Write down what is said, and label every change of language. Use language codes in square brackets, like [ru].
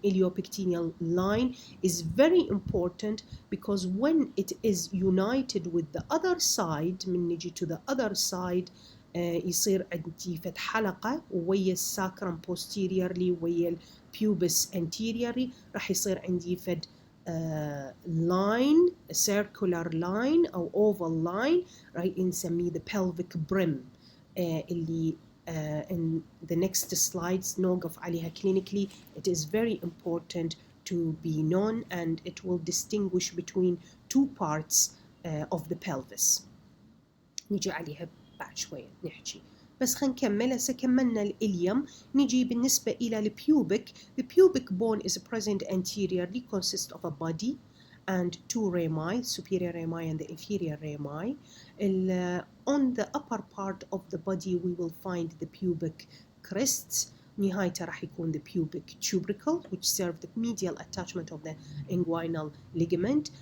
[en] Iliopectinial line is very important because when it is united with the other side [ar] من نجي [en] to the other side [ar] يصير عندي فد حلقة ويا الساكرم [en] posteriorly [ar] ويا البيوبس [en] anteriorly [ar] راح يصير عندي فد [en] line, a circular line أو oval line [ar] راح نسميه [en] the pelvic brim اللي in the next slides [ar] نوقف عليها [en] clinically. It is very important to be known and it will distinguish between two parts of the pelvis. [ar] نيجي عليها بعد شوية نحكي. بس خلينا نكمل. هسه كملنا الإليوم. نيجي بالنسبة إلى البيوبك. [en] The pubic bone is present anteriorly, consists of a body and two rami, superior rami and the inferior rami. On the upper part of the body we will find the pubic crests. [ar] نهايته راح يكون [en] the pubic tubercle which serve the medial attachment of the inguinal ligament.